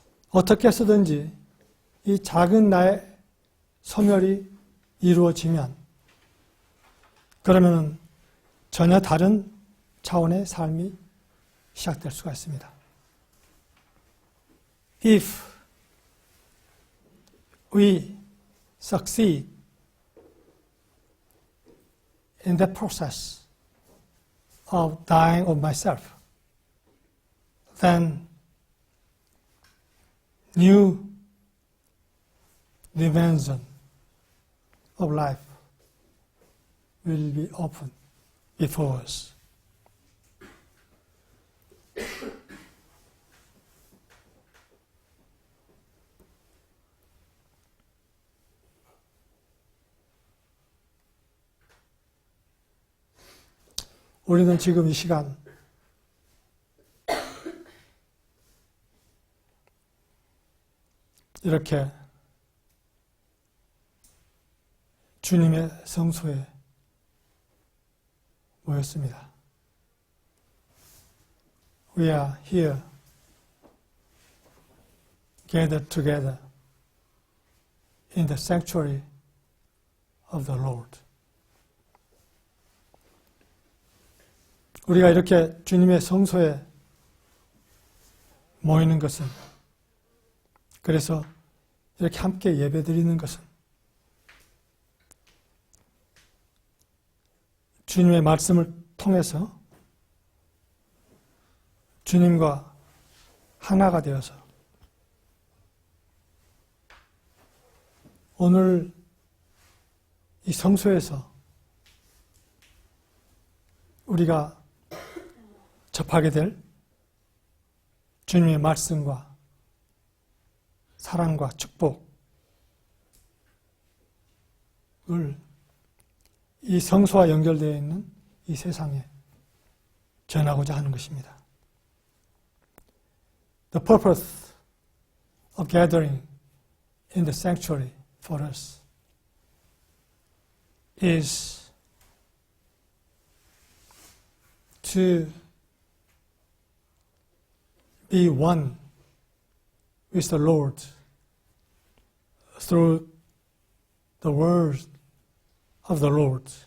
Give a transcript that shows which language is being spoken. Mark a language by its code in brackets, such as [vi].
[ko] 어떻게 해서든지 이 작은 나의 소멸이 이루어지면, 그러면 전혀 다른 차원의 삶이 시작될 수가 있습니다. [en] If we succeed in the process of dying of myself, then new dimension of life will be open before us. [ko] 우리는 지금 이 시간 이렇게 주님의 성소에 모였습니다. [en] We are here, gathered together in the sanctuary of the Lord. [ko] 우리가 이렇게 주님의 성소에 모이는 것은, 그래서 이렇게 함께 예배드리는 것은 주님의 말씀을 통해서 주님과 하나가 되어서 오늘 이 성소에서 우리가 접하게 될 주님의 말씀과 사랑과 축복을 이 성소와 연결되어 있는 이 세상에 전하고자 하는 것입니다. [en] The purpose of gathering in the sanctuary for us is to be one with the Lord through the word of the Lord,